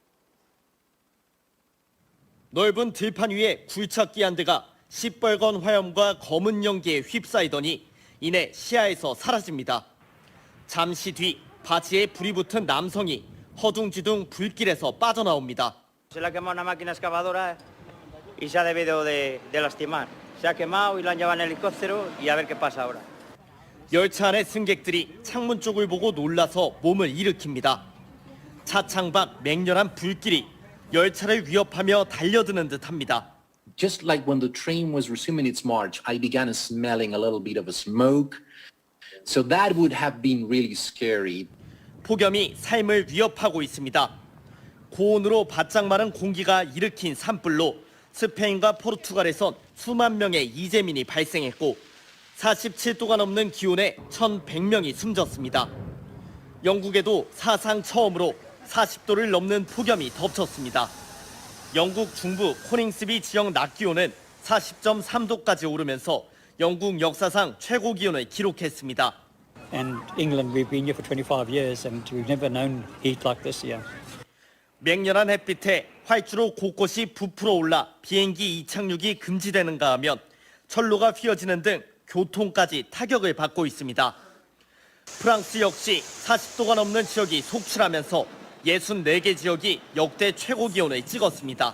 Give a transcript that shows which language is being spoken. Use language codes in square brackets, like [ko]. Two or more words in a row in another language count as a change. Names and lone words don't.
[ko] 넓은 들판 위에 굴착기 한 대가 시뻘건 화염과 검은 연기에 휩싸이더니 이내 시야에서 사라집니다. 잠시 뒤 바지에 불이 붙은 남성이 허둥지둥 불길에서 빠져나옵니다. [es] Se le ha quemado una máquina excavadora y se ha debido de lastimar. Se ha quemado y lo han llevado en helicóptero y a ver qué pasa ahora. [ko] 열차 안의 승객들이 창문 쪽을 보고 놀라서 몸을 일으킵니다. 차창 밖 맹렬한 불길이 열차를 위협하며 달려드는 듯합니다. [en] Just like when the train was resuming its march, I began smelling a little bit of a smoke. So that would have been really scary. [ko] 폭염이 삶을 위협하고 있습니다. 고온으로 바짝 마른 공기가 일으킨 산불로 스페인과 포르투갈에선 수만 명의 이재민이 발생했고 47도가 넘는 기온에 1,100명이 숨졌습니다. 영국에도 사상 처음으로 40도를 넘는 폭염이 덮쳤습니다. 영국 중부 코nings비 지역 낮 기온은 40.3도까지 오르면서 영국 역사상 최고 기온을 기록했습니다. [en] And England, we've been here for 25 years and we've never known heat like this here. [ko] 맹렬한 햇빛에 활주로 곳곳이 부풀어 올라 비행기 이착륙이 금지되는가 하면 철로가 휘어지는 등 교통까지 타격을 받고 있습니다. 프랑스 역시 40도가 넘는 지역이 속출하면서 64개 지역이 역대 최고 기온을 찍었습니다.